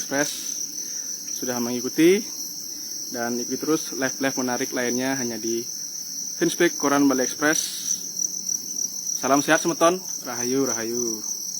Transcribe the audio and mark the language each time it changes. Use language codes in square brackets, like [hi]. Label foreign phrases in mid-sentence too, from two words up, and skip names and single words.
[id] Express sudah mengikuti, dan ikuti terus live-live menarik lainnya hanya di Fanspeak Koran Bali Express. Salam sehat Semeton, [ban] rahayu rahayu.